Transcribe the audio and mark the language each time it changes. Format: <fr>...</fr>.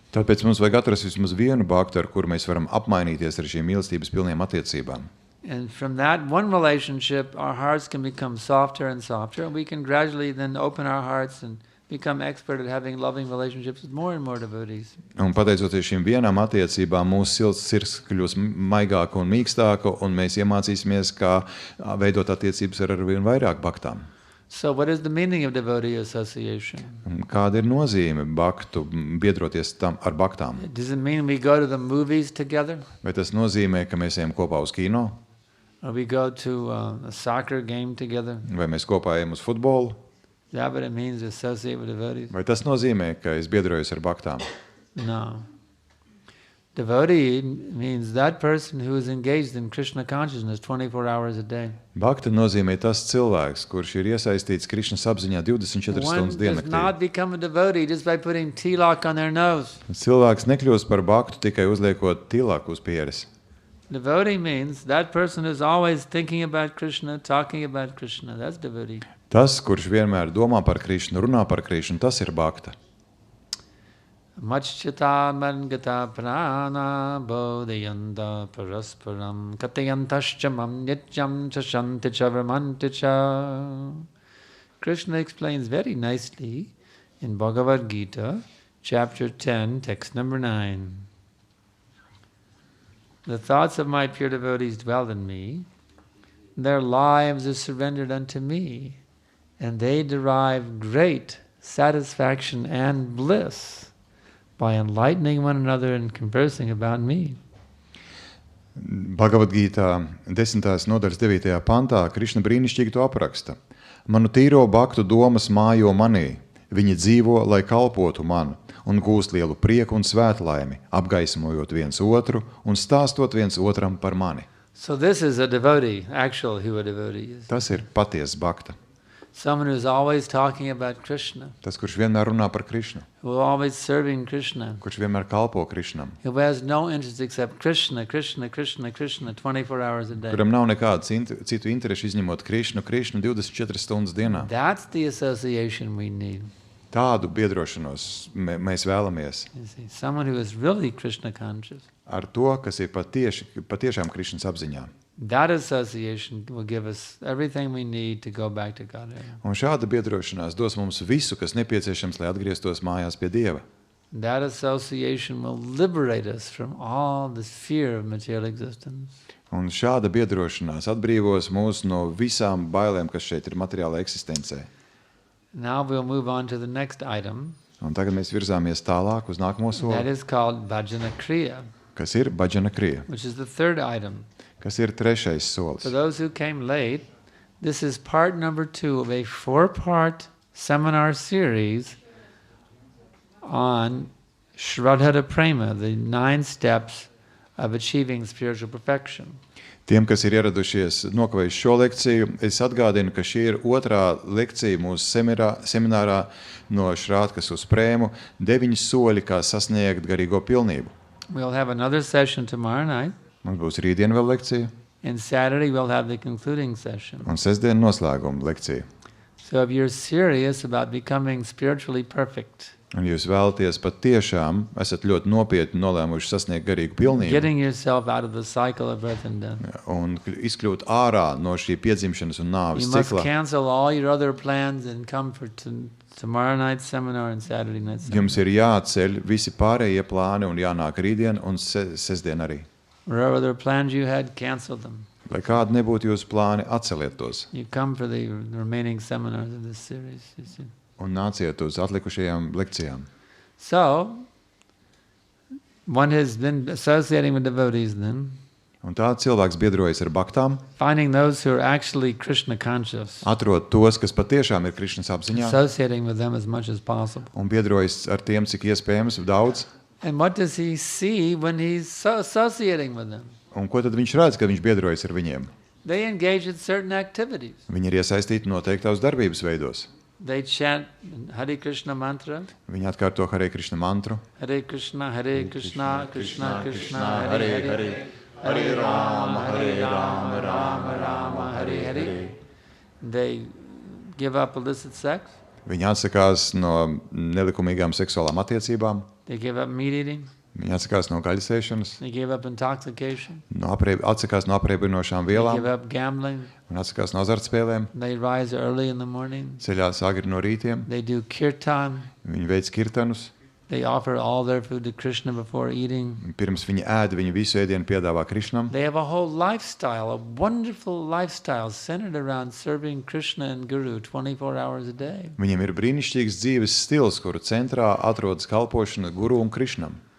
<lv>Tāpēc mums vajag atrast vismaz vienu baktu, ar kuru mēs varam apmainīties ar šīm mīlestības pilniem attiecībām.</lv> <en>And from that one relationship, our hearts can become softer and softer, and we can gradually then open our hearts and become expert at having loving relationships with more and more devotees.</en> <lv>Un pateicoties šīm vienām attiecībām, mūsu sirds kļūs maigāka un mīkstāka, un mēs iemācīsimies, kā veidot attiecības ar arvien vairāk baktām.</lv> <en>So what is the meaning of devotee association?</en> <lv>Kāda ir nozīme baktu biedroties tam ar baktām?</lv> <en>Does it mean we go to the movies together?</en> <lv>Vai tas nozīmē, ka mēs ejam kopā uz kino?</lv> <en>Or we go to a soccer game together?</en> <lv>Vai mēs kopā ejam uz futbolu?</lv> <en>Is that what it means to associate with devotees?</en> <lv>Vai tas nozīmē, ka es biedrojos ar baktām?</lv> <en>No. Devotee means that person who is engaged in Krishna consciousness 24 hours a day.</en> <lv>Bakta nozīmē tas cilvēks, kurš ir iesaistīts Krišnas apziņā 24 stundas</lv> <en>does not</en> <lv>diennaktī.</lv> <en>become a devotee just by putting tilak on their nose.</en> <lv>Cilvēks nekļūst par baktu tikai uzliekot tilāku uz pieres.</lv> <en>Devotee means that person who's always thinking about Krishna, talking about Krishna. That's devotee.</en> <lv>Tas, kurš vienmēr domā par Krišnu, runā par Krišnu, tas ir bakta.</lv> <sa>Machchita mangata prana bodhayanta parasparam katayantaschamam nityam chashanti cha vramanti cha.</sa> <en>Krishna explains very nicely in Bhagavad Gita, chapter 10, text number 9. The thoughts of my pure devotees dwell in me, their lives are surrendered unto me, and they derive great satisfaction and bliss by enlightening one another and conversing about me.</en> <lv>Bhagavad Gītā 10. nodaļas 9. pantā Krišna brīnišķīgi to apraksta. Manu tīro baktu domas mājo manī, viņi dzīvo, lai kalpotu man, un gūst lielu prieku un svētlaimi, apgaismojot viens otru un stāstot viens otram par mani.</lv> <en>So this is a devotee, actual who a devotee is.</en> <lv>Tas ir patiesa bakta.</lv> <en>Someone who's always talking about Krishna,</en> <lv>Tas, kurš vienmēr runā par Krišnu,</lv> <en>who is always serving Krishna,</en> <lv>kurš vienmēr kalpo Krišnam,</lv> <en>who has no interest except Krishna, Krishna, Krishna, Krishna, 24 hours a day.</en> <lv>kuram nav nekāda citu interešu izņemot Krišnu 24 stundas dienā.</lv> <en>That's the association we need.</en> <lv>Tādu biedrošanos mēs vēlamies</lv> <en>You see, someone who is really Krishna conscious.</en> <lv>ar to, kas ir patiešām Krišnas apziņā.</lv> <en>That association will give us everything we need to go back to God.</en> <lv>Un šāda biedrošanās dos mums visu, kas nepieciešams, lai atgrieztos mājās pie Dieva.</lv> <en>That association will liberate us from all this fear of material existence.</en> <lv>Un šāda biedrošanās atbrīvos mūs no visām bailēm, kas šeit ir materiāla eksistencē.</lv> <en>Now we'll move on to the next item.</en> <lv>Un tagad mēs virzāmies tālāk uz nākamo</lv> <en>That</en> <lv>soli,</lv> <en>is called bhajana kriya,</en> <lv>kas ir bhaģana krija,</lv> <en>which is the third item.</en> <lv>kas ir trešais solis.</lv> <en>For those who came late, this is part number 2 of a 4-part seminar series on Sraddha to Prema, the 9 steps of achieving spiritual perfection.</en> <lv>Tiem, kas ir ieradušies nokavējuši šo lekciju, es atgādinu, ka šī ir otrā lekcija mūsu seminārā no Šrādkas uz Prēmu, 9 soļi, kā sasniegt garīgo pilnību.</lv> <en>We'll have another session tomorrow night,</en> <lv>Mums būs rītdien vēl lekcija,</lv> <en>and Saturday we'll have the concluding session.</en> <lv>un sestdien noslēguma lekcija.</lv> <en>So if you're serious about becoming spiritually perfect,</en> <lv>Un jūs vēlaties patiešām, esat ļoti nopietni nolēmuši sasniegt garīgu pilnību</lv> <en>getting yourself out of the cycle of birth and death,</en> <lv>un izkļūt ārā no šī piedzimšanas un</lv> <en>you</en> <lv>nāves</lv> <en>must</en> <lv>cikla,</lv> <en>cancel all your other plans and come for tomorrow night's seminar and Saturday night's seminar.</en> <lv>jums ir jāceļ visi pārējie plāni un jānāk rītdien un sestdien arī.</lv> <en>Whatever other plans you had, cancel them.</en> <lv>Lai kādi nebūtu jūsu plāni, atceliet tos</lv> <en>You come for the remaining seminars of this series. You see.</en> <lv>un nāciet uz atlikušajām lekcijām.</lv> <en>So, one has been associating with devotees then,</en> <lv>Un tā cilvēks biedrojas ar baktām,</lv> <en>finding those who are actually Krishna conscious,</en> <lv>atrod tos, kas patiešām ir Krišnas apziņā,</lv> <en>associating with them as much as possible.</en> <lv>un biedrojas ar tiem, cik iespējams, daudz.</lv> <en>And what does he see when he's associating with them?</en> <lv>Un ko tad viņš redz, kad viņš biedrojas ar viņiem?</lv> <en>They engage in certain activities.</en> <lv>Viņi ir iesaistīti noteiktās darbības veidos.</lv> <en>They chant Hare Krishna mantra,</en> <lv>Viņi atkārto Hare Krishna mantru.</lv> <sa>Hare Krishna, Krishna Krishna, Hare Hare, Hare Rama, Rama Rama, Hare Hare.</sa> <en>They give up illicit sex.</en> <lv>Viņi atsakās no nelikumīgām seksuālām attiecībām.</lv> <en>They give up meat eating.</en> <lv>Viņi atsakās no gaļasēšanas,</lv> <en>They give up intoxication.</en> <lv>atsakās no apreibinošām</lv> <en>They</en> <lv>vielām</lv> <en>give up gambling.</en> <lv>un atsakās no azartspēlēm.</lv> <en>They rise early in the morning.</en> <lv>Ceļās agri no rītiem.</lv> <en>They do kirtan.</en> <lv>Viņi veic kirtanus.</lv> <en>They offer all their food to Krishna before eating.</en> <lv>Pirms viņi ēd, viņi visu ēdienu piedāvā Krišnam.</lv> <en>They have a whole lifestyle, a wonderful lifestyle centered around serving Krishna and Guru 24 hours a day.</en> <lv>Viņiem ir brīnišķīgs dzīves stils, kuru centrā atrodas kalpošana Guru un Krišnam.</lv>